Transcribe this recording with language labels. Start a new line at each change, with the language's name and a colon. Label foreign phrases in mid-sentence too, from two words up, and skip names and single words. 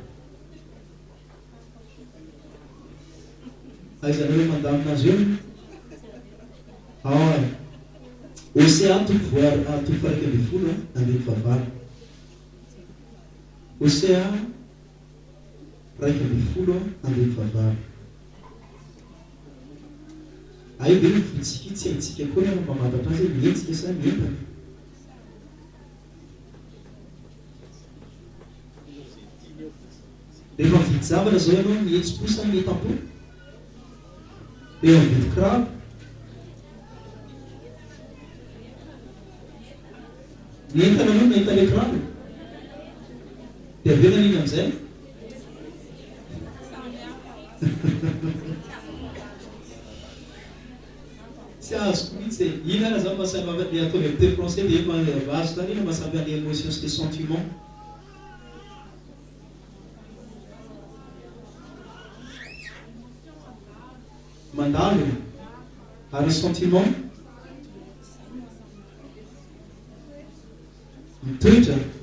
Malagasy: aizanareo mandamina azy eo océan toko raiky amby folo andeha favaly océan raiky amby folo andeha favaly ay be nyvotsika tsy haitsika koa na mpamantatra azy mietsika sa mientana rehefa mividy zavatra zao ianao mihetsi-po sa mietam-po eo mividy kiraro mientana aloha nahita le kiraro dia aveo nanina am'izay tsy azoko mihitsy ina ara zany mahasamby le ataovy am'y teny français dia azo tany ina mahasamby any émotion sy le sentiment mandalo ary sentiment mitoetra